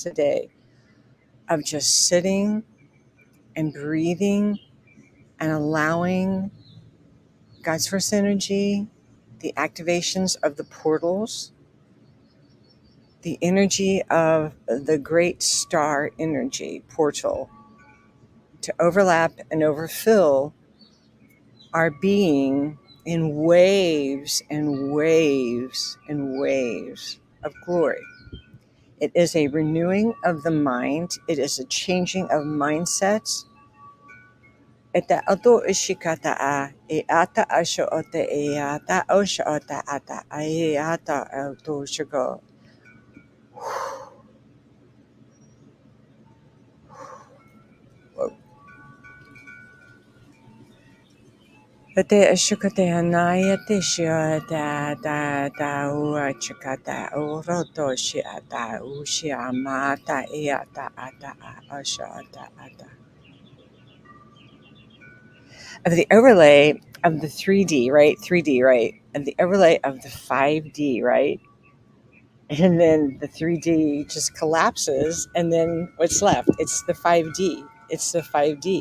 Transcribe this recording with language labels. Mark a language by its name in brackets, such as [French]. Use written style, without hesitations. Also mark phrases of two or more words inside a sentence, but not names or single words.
[English] a day, of just sitting and breathing and allowing God's first energy, the activations of the portals, the energy of the great star energy portal to overlap and overfill our being in waves and waves and waves of glory. It is a renewing of the mind. It is a changing of mindsets. Eta auto ishikata a e ata asho ote e ata osho ota ata a e ata auto shiko. Ate ashukate anaya te shio da ua chikata uroto shi ata ushi amata e ata ata asho ata ata. Of the overlay of the 3D, right? 3D, right? And the overlay of the 5D, right? And then the 3D just collapses, and then what's left? It's the 5D. It's the 5D.